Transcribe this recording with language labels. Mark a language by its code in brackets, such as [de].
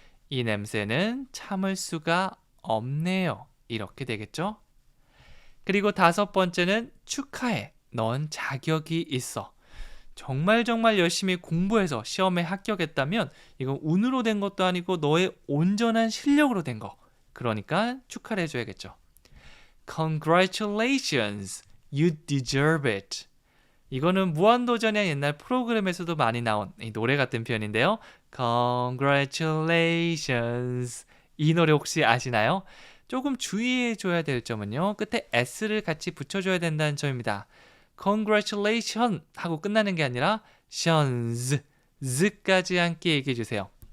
[ko] 이 냄새는 참을 수가 없네요. 이렇게 되겠죠? 그리고 다섯 번째는 축하해. 넌 자격이 있어. 정말 열심히 공부해서 시험에 합격했다면 이건 운으로 된 것도 아니고 너의 온전한 실력으로 된 거. 그러니까 축하를 해줘야겠죠. [en] Congratulations, you deserve it. [ko] 이거는 무한도전이나 옛날 프로그램에서도 많이 나온 이 노래 같은 표현인데요. Congratulations. 이 노래 혹시 아시나요? 조금 주의해줘야 될 점은요. 끝에 S를 같이 붙여줘야 된다는 점입니다. Congratulations 하고 끝나는 게 아니라 tions, z까지 함께 얘기해주세요.